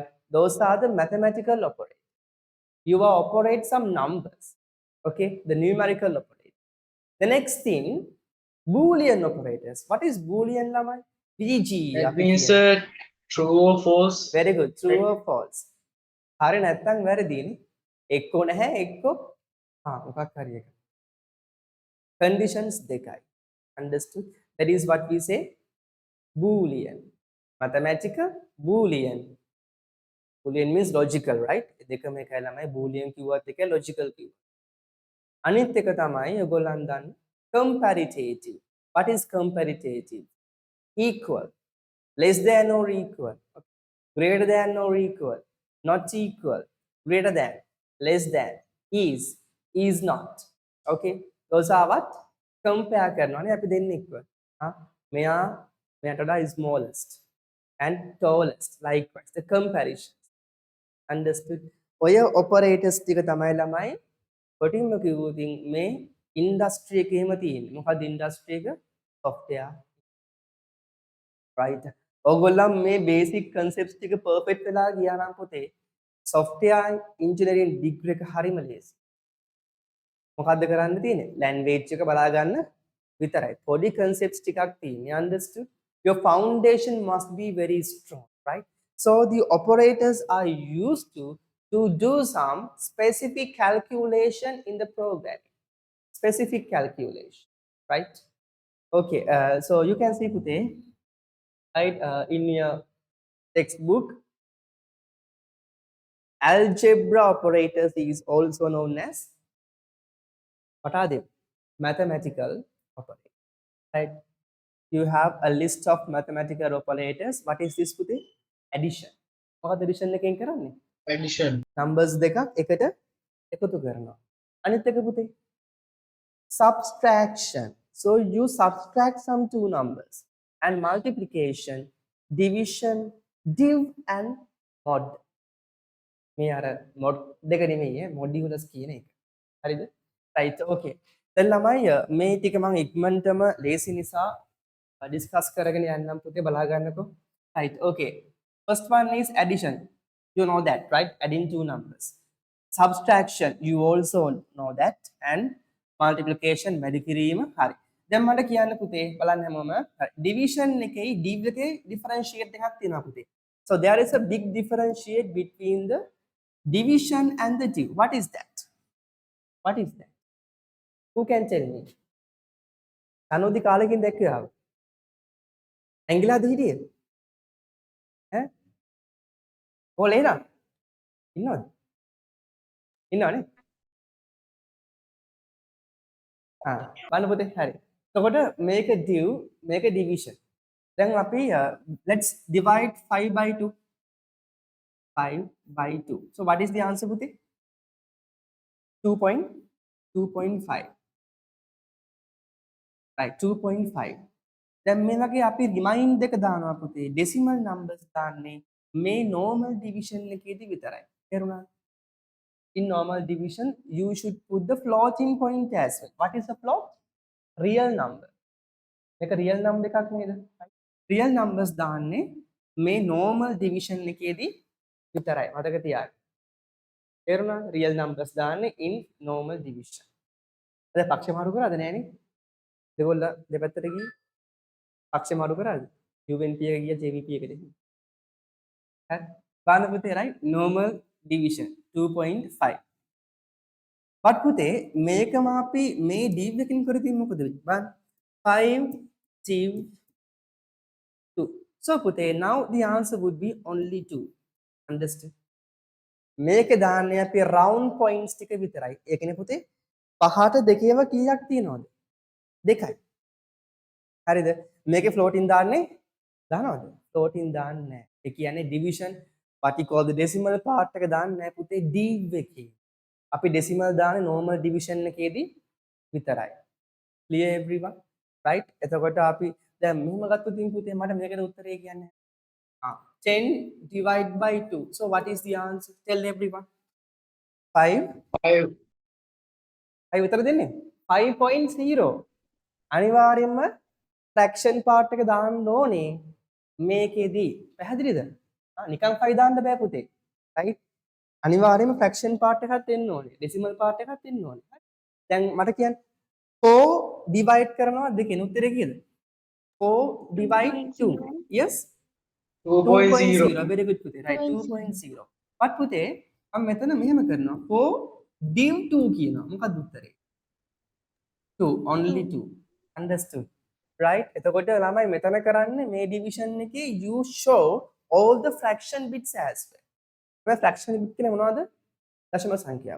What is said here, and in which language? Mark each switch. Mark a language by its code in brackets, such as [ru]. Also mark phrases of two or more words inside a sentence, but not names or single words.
[en] Those are the mathematical operators. You will operate some numbers, okay? The numerical operator. The next thing, Boolean operators. What is Boolean, Lamai? BG. That means true or false. Very good. True or false. [si] හරි නැත්නම් වැරදිනේ. එක්කෝ නැහැ එක්කෝ මොකක් හරි එක. Conditions දෙකයි. [en] Understood? That is what we say Boolean. Mathematical Boolean. Boolean means logical, right? [si] දෙකම එකයි ළමයි. Boolean කිව්වත් එකයි logical කිව්වත්. අනිත් එක තමයි ඔයගොල්ලන් දන්න comparative. [en] What is comparative? Equal, less than or equal, greater than or equal, not equal, greater than, less than, is not. Okay, those are what? Compare [si] කරනවානේ අපි දෙන්නේ [en] equal. [si] මෙයාට වඩා [en] smallest and tallest, likewise the comparisons. Understood? [si] ඔය operators ටික තමයි ළමයි කොටින්ම කිව්වොතින් මේ ඉන්ඩස්ට්‍රි එකේ එහෙම තියෙන්නේ. මොකද ඉන්ඩස්ට්‍රි එක? software. right? ඕගොල්ලන් මේ [en] basic concepts [si] ටික perfect වෙලා ගියා නම් පුතේ [en] software engineering degree [si] එක හරිම ලේසි. මොකද්ද කරන්න තියෙන්නේ? language එක බලා ගන්න විතරයි. පොඩි concepts ටිකක් තියෙන්නේ. [en] understood? Your foundation must be very strong, right? So the operators are used to do some specific calculation in the program. Specific calculation, right? Okay, so you can see today, right, in your textbook, algebra operators is also known as, what are they? Mathematical operators, right? You have a list of mathematical operators. What is this today? Addition. [si] මොකද addition එකෙන් කරන්නේ? [en] Addition. [si] numbers දෙකක් එකට එකතු කරනවා. අනිත් එක පුතේ subtraction. [en] So you subtract some two numbers. And multiplication, division, div and mod. [si] මේ අර mod දෙක නෙමෙයි modulus කියන එක. හරිද? [en] right, okay. [si] දැන් ළමයි මේ ටික මම ඉක්මනටම ලේසි නිසා discuss කරගෙන යන්නම් පුතේ බලා ගන්නකෝ. [en] right, okay. First one is addition. You know that, right? Adding two numbers. Subtraction, you also know that. And multiplication, [si] වැඩි කිරීම, හරි. දැන් මට කියන්න පුතේ බලන්න හැමෝම division එකේ div එකේ differentiate එකක් තියෙනවා පුතේ. [en] So there is a big differentiate between the division and the div. What is that? What is that? Who can tell me? [si] අනෝදි කාලෙකින් දැක්කේ ඇංගිලාද හිටියේ? ඈ? ඕල එනවා? ඉන්නවද? ඉන්නවනේ? බලන්න පුතේ හරි. එතකොට මේක div, මේක division. දැන් අපි [en] let's divide 5 by 2. 5 by 2. So what is the answer පුතේ? 2.5. right, 2.5. [si] දැන් මේ වගේ අපි රිමයින්ඩ් එක දානවා පුතේ [en] decimal numbers [si] දාන්නේ මේ [en] normal division [si] එකේදී විතරයි. තේරුණාද? [en] In normal division you should put the floating point as well. What is the float? Real number. මේක real number [si] එකක් නේද? [en] real numbers [si] දාන්නේ මේ [en] normal division [si] එකේදී විතරයි. මතක තියාගන්න. තේරුණාද? [en] real numbers දාන්නේ in normal division. [si] අද පක්ෂ මාරු කරාද නෑනේ? දෙගොල්ල දෙපැත්තට ගියේ. පක්ෂ මාරු කරාද? UNP එක ගියා JVP එකට. හරි. බලන්න පුතේ [en] right? normal division [si] 2.5. but පුතේ මේකම අපි මේ div එකකින් කරතින් මොකද වෙන්නේ? බලන්න 5 div 2. [en] so පුතේ now the answer would be only 2. understood? [si] මේක දාන්නේ අපි [en] round points [si] ටික විතරයි. ඒ කියන්නේ පුතේ පහට දෙකේව කීයක් තියෙනවද? දෙකයි. හරිද? මේකේ floating දාන්නේ දානවද? floating දාන්නේ නැහැ. ඒ කියන්නේ [en] division what we call the decimal part [si] එක දාන්නේ නැහැ පුතේ div එකේ. අපි decimal දාන්නේ normal division එකේදී විතරයි. [en] clear everyone? right? [si] එතකොට අපි දැන් මෙහෙම ගත්තොත් ඉතින් පුතේ මට මේකට උත්තරේ කියන්නේ [en] 10 divided by 2. So what is the answer? Tell everyone. 5. 5. [si] අය උත්තර දෙන්නේ 5.0. අනිවාර්යයෙන්ම [en] fraction part [si] එක දාන්න ඕනේ මේකෙදී. පැහැදිලිද? නිකන් 5 දාන්න බෑ පුතේ. right? අනිවාර්යයෙන්ම [en] fraction part [si] එකක් දෙන්න ඕනේ. [en] decimal part [si] එකක් දෙන්න ඕනේ. දැන් මට කියන්න 4 divide කරනවා දෙකෙන් උත්තරේ කීයද? [en] 4 divide 2. yes? 2.0. very good පුතේ. [si] right, 2.0. but පුතේ මම මෙතන මෙහෙම කරනවා 4 div 2 කියනවා. මොකක්ද උත්තරේ? [en] 2, only 2. understood? right? [si] එතකොට ළමයි මෙතන කරන්නේ මේ division එකේ [en] you show all the fraction bits as well. [si] මේ [en] fraction bit [si] කියන්නේ මොනවද? දශම සංඛ්‍යාව.